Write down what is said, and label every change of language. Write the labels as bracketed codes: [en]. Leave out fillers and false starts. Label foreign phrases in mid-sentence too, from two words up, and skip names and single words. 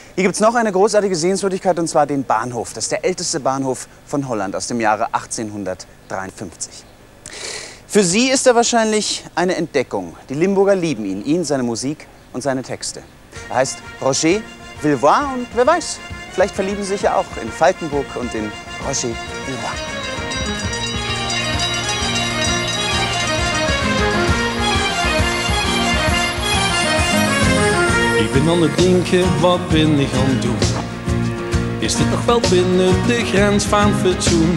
[de] Hier gibt es noch eine großartige Sehenswürdigkeit, und zwar den Bahnhof. Das ist der älteste Bahnhof von Holland aus dem Jahre 1853. Für Sie ist er wahrscheinlich eine Entdeckung. Die Limburger lieben ihn, seine Musik und seine Texte. Er heißt Roger Villevoix und wer weiß, vielleicht verlieben Sie sich ja auch in Falkenburg und in Roger Villevoix. [nl] Ik ben aan het denken, wat ben ik aan het doen? Is dit nog wel binnen de grens van fatsoen?